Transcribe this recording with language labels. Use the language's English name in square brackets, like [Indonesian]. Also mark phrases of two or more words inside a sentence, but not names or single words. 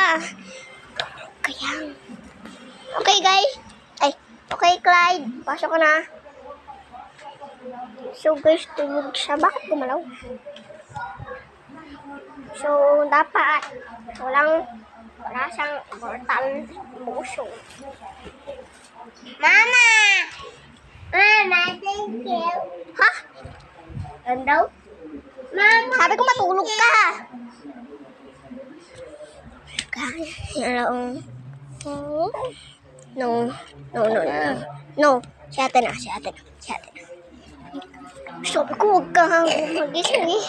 [Filipino] Kaya... [English] Okay, guys. [Filipino] Ay, okay, Clyde. Pasok ka na. [English] So, guys, [Filipino] tulog siya. Bakit gumalaw? So, dapat wala siyang [English] mortal motion. [Filipino] Mama! Mama, [English] thank you. [Filipino] Ha? Ano daw? Mama! Sabi ko matulog ka. Hello. No. Si ate na. Sabi ko huwag ka magising eh.